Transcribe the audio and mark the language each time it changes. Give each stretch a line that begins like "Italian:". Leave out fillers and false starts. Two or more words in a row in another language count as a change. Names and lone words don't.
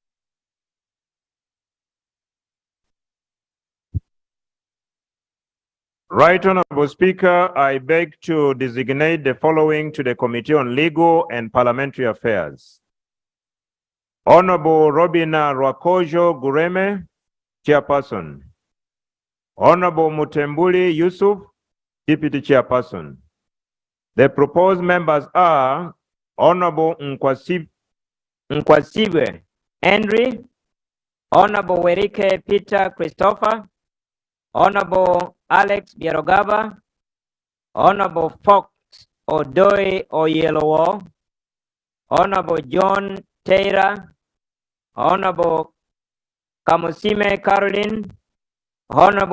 English: Right Honorable Speaker, I beg to designate the following to the Committee on Legal and Parliamentary Affairs. Honorable Robina Rwakojo Gureme, Chairperson. Honorable Mutembuli Yusuf, Deputy Chairperson. The proposed members are Honorable Nkwasibe Henry, Honorable Werike Peter Christopher, Honorable Alex Bierogaba, Honorable Fox Odoi Oyelowo, Honorable John Taylor, Honorable Kamusime Caroline, Honorable